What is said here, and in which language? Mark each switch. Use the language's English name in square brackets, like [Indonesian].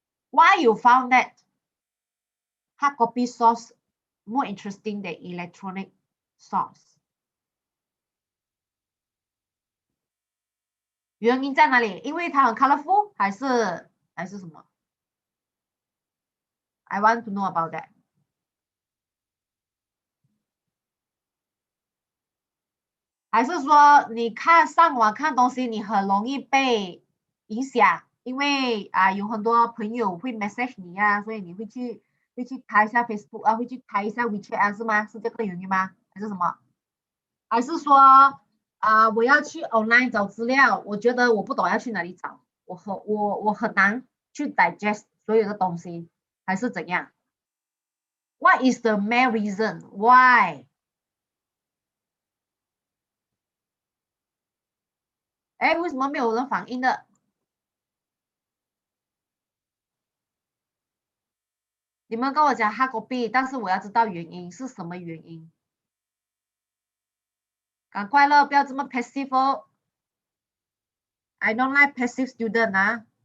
[English] Why you found that hard copy source more interesting than electronic source? [Chinese] 原因在哪里？因为它很 colorful 还是什么 ？ [English] I want to know about that. [Chinese] 还是说你上网看东西，你很容易被影响，因为有很多朋友会 message 你啊，所以你会去开一下 Facebook 啊，会去开一下 WeChat 啊，是吗？是这个原因吗？还是什么？还是说我要去 online 找资料，我觉得我不懂要去哪里找，我很难去 digest 所有的东西，还是怎样 ？ [English] What is the main reason why？ [Chinese] 哎，为什么没有人反应的？你们跟我讲 hard copy， 但是我要知道原因是什么原因。赶快了，不要这么 passive 哦。 [English] I don't like passive student 啊。